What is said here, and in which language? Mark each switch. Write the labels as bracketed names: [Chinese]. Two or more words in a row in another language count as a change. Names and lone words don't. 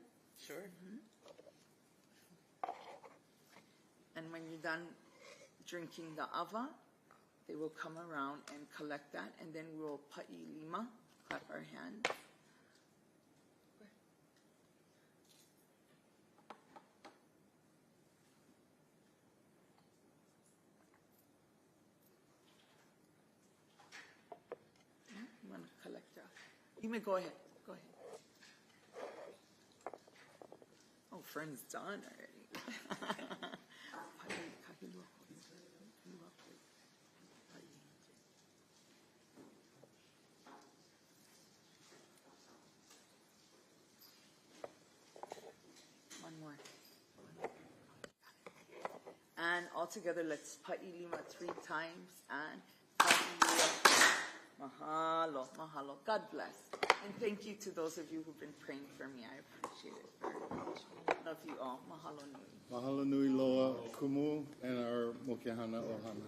[English] Sure. And when you're done drinking the ava, they will come around and collect that, and then we'll [Hawaiian] pa'i lima, [English] clap our hands. You want to collect that? You may go ahead. Go ahead. Oh, friend's done already. One more. And all together, let's [Hawaiian] pa'i lima [English] 3 times. And [Hawaiian] mahalo, mahalo. [English] God bless. And thank you to those of you who've been praying for me. I appreciate it very much. Love you all. [Hawaiian] Mahalo nui. Mahalo nui loa kumu [English] and our [Hawaiian] mokehana ohana.